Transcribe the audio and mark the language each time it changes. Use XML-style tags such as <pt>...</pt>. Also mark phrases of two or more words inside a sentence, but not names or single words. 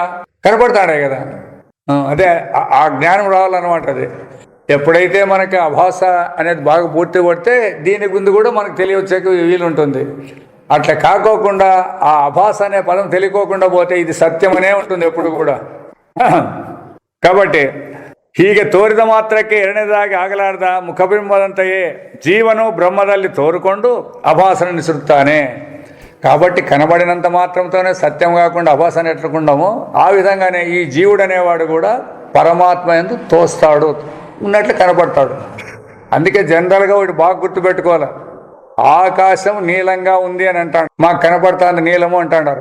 <te>కనపడతాడే కదా. అదే ఆ జ్ఞానం రావాలన్నమాట. అది ఎప్పుడైతే మనకి అభాస అనేది బాగా పూర్తి పడితే దీని గుందు కూడా మనకు తెలియవచ్చే వీలుంటుంది. అట్లా కాకోకుండా ఆ అభాస అనే పదం తెలియకోకుండా పోతే ఇది సత్యమనే ఉంటుంది ఎప్పుడు కూడా.</te> <kn>కాబట్టి ಹೀಗೆ ತೋರಿದ ಮಾತ್ರಕ್ಕೆ ಎರಡನೇದಾಗಿ ಆಗಲಾರ್ದ ಮುಖಬಿಂಬದಂತೆಯೇ ಜೀವನು ಬ್ರಹ್ಮದಲ್ಲಿ ತೋರಿಕೊಂಡು ಅಭಾಸನ ಸುರುತ್ತಾನೆ.</kn> <te>కాబట్టి కనబడినంత మాత్రంతోనే సత్యం కాకుండా అభాసన ఎట్లుకుంటామో ఆ విధంగానే ఈ జీవుడు అనేవాడు కూడా పరమాత్మ యందు తోస్తాడు, ఉన్నట్లు కనబడతాడు. అందుకే జనరల్గా వాడు బాగా గుర్తుపెట్టుకోవాలి. ఆకాశం నీలంగా ఉంది అని అంటాడు, మాకు కనపడుతుంది నీలము అంటాడారు.</te>